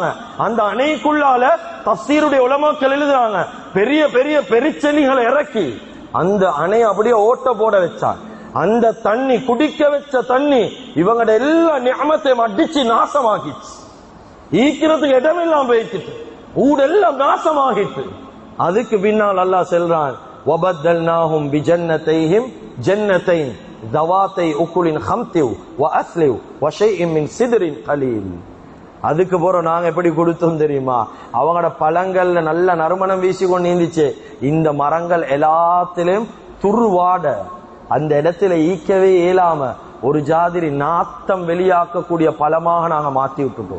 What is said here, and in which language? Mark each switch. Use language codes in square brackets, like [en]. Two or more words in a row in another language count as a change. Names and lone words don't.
[ta] அந்த அணைக்குள்ளால தஃசீருடைய உலமாக்கள் எழுதுறாங்க, பெரிய பெரிய பெருச்செளிகளை இறக்கி அந்த அணை அப்படியே ஓட்ட போட வச்சான். அந்த தண்ணி குடிக்க வச்ச தண்ணி இவங்களோட எல்லா நியமத்தையும் அடிச்சு நாசமாகிச்சு. ஈக்கிறதுக்கு இடமெல்லாம் போயிட்டு ஊடெல்லாம் நாசமாகிட்டு. அதுக்கு பின்னால் அல்லாஹ் சொல்றான், [ar] وَبَدَّلْنَاهُمْ بِجَنَّتَيْهِمْ جَنَّتَيْنِ ذَوَاتَيْ أُكُلٍ خَمْطٍ وَأَثْلٍ وَشَيْءٍ مِّنْ سِدْرٍ قَلِيلٍ. [ta] அதுக்கு போற நாங்க எப்படி கொடுத்தோம் தெரியுமா? அவங்களோட பழங்கள்ல நல்ல நறுமணம் வீசி கொண்டு இருந்துச்சு. இந்த மரங்கள் எல்லாத்திலும் துருவாட, அந்த இடத்துல ஈக்கவே இயலாம ஒரு ஜாதிரி நாத்தம் வெளியாக்கக்கூடிய பழமாக நாங்க மாத்தி விட்டுட்டோம்.